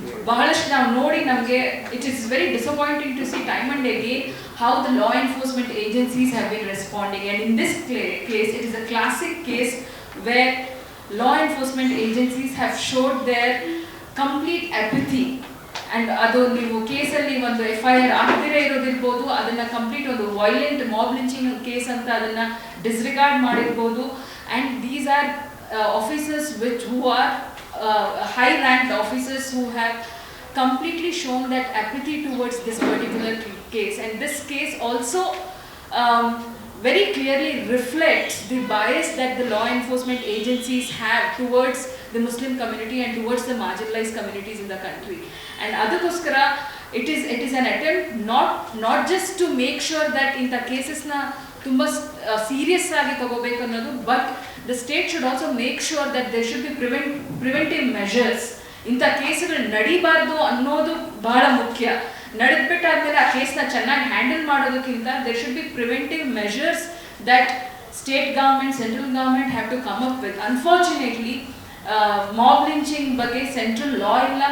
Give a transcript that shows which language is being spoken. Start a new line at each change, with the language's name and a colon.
Kannada: ಬಹಳಷ್ಟು ನಾವು ನೋಡಿ ನಮಗೆ
English: It is very disappointing to see time and again how the law enforcement agencies have been responding. And in this case it is a classic case where law enforcement agencies have showed their complete apathy.
Kannada: And ಅದು ನೀವು ಕೇಸಲ್ಲಿ ಒಂದು FIR ಆಗದಿರೇ ಇರೋದಿರ್ಬೋದು, ಅದನ್ನ complete ಒಂದು violent mob lynching case ಅಂತ ಅದನ್ನ ಡಿಸ್ರಿಗಾರ್ಡ್ ಮಾಡಿರ್ಬೋದು.
English: And these are officers who are high ranked officers who have completely shown that apathy towards this particular case. And this case also very clearly reflects the bias that the law enforcement agencies have towards the Muslim community and towards the marginalized communities in the country. And
Kannada: adakoskara
English: it is an attempt not just to make sure that in the cases
Kannada: na tumba serious agi tagobeku annadu,
English: but the state should also make sure that there should be preventive measures.
Kannada: ಇಂಥ ಕೇಸುಗಳು ನಡಿಬಾರ್ದು ಅನ್ನೋದು ಬಹಳ ಮುಖ್ಯ. ನಡೆದ್ಬಿಟ್ಟಾದ್ಮೇಲೆ ಆ ಕೇಸ್ನ ಚೆನ್ನಾಗಿ handle ಮಾಡೋದಕ್ಕಿಂತ
English: There should be preventive measures that state government, central government have to come up with.
Kannada: Unfortunately mob lynching ಬಗ್ಗೆ central ಲಾ ಇಲ್ಲ.